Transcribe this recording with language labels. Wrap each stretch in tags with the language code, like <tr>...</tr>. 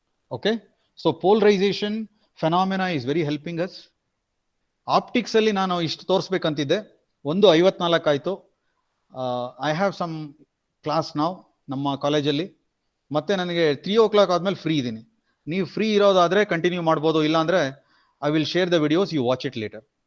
<en>Okay, so polarization phenomena is very helping us.</en> <kn>Optics ಅಲ್ಲಿ ನಾನು ಇಷ್ಟು ತೋರಿಸ್ಬೇಕಂತಿದ್ದೆ, 1:54 ಆಯ್ತು.</kn> <en>I have some class now</en> <kn>ನಮ್ಮ ಕಾಲೇಜಲ್ಲಿ. ಮತ್ತೆ ನನಗೆ 3:00 ಆದ್ಮೇಲೆ ಫ್ರೀ ಇದ್ದೀನಿ. ನೀವು ಫ್ರೀ ಇರೋದಾದ್ರೆ ಕಂಟಿನ್ಯೂ ಮಾಡ್ಬೋದು, ಇಲ್ಲ ಅಂದ್ರೆ</kn> <en>I will share the videos, you watch it later.</en>